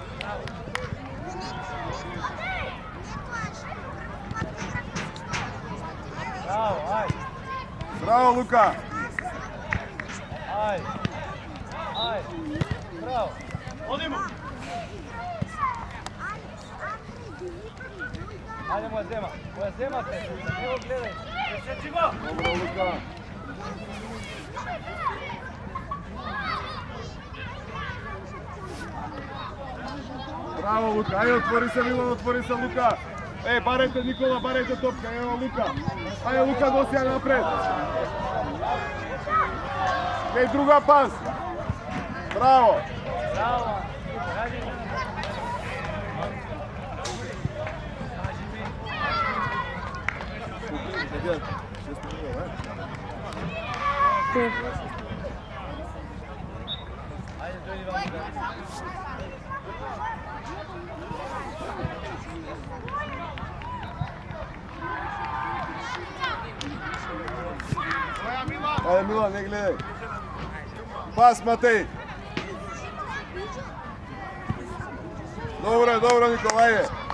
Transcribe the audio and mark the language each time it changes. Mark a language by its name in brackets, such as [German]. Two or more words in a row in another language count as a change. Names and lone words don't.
[Macedonian] Bravo, ajde. Браво, Лука. Ajde. Ajde. Bravo. Odimo. Ajde, moja zema te. Evo gledaj. Deseći go. Добро, Лука. Браво, Лука. Ајде, отвори се, Милан, отвори се, Лука. Барете, Никола, барете топка. Ево, Лука. Ајде, Лука, носија напред. Друга пас. Браво. Bravo. Ajde, dojdi vam. Ајде, Милан, не гледај. Пас, Матеј. Добро, добро, Никола, ајде.